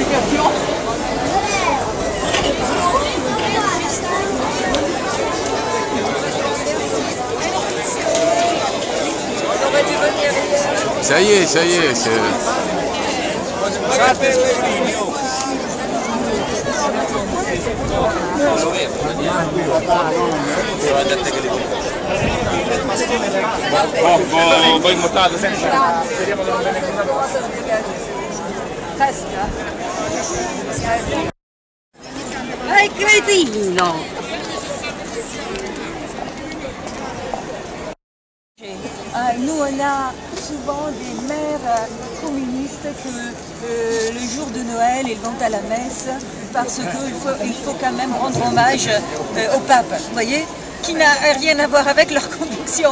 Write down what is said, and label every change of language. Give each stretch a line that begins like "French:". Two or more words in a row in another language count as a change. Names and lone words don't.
French: Ça y est, c'est...
Italian: Poi montato senza... Vai cretino!
French: Nous, on a souvent des mères communistes que le jour de Noël, ils vont à la messe parce qu'il faut quand même rendre hommage au pape, vous voyez, qui n'a rien à voir avec leur conviction.